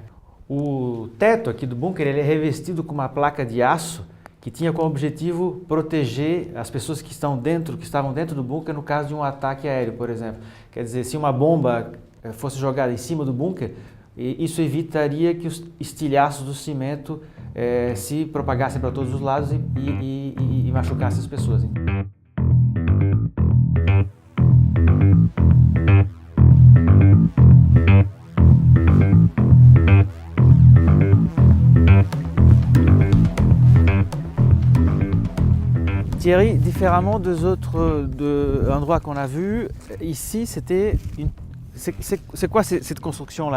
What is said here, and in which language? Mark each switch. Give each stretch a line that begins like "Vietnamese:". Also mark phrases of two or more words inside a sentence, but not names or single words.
Portuguese: O teto aqui do bunker ele é revestido com uma placa de aço que tinha como objetivo proteger as pessoas que estavam dentro do bunker no caso de um ataque aéreo, por exemplo. Quer dizer, se uma bomba fosse jogada em cima do bunker, isso evitaria que os estilhaços do cimento se propagassem para todos os lados e machucassem as pessoas.
French: Thierry, différemment des autres endroits qu'on a vus, ici c'était c'est quoi cette construction-là?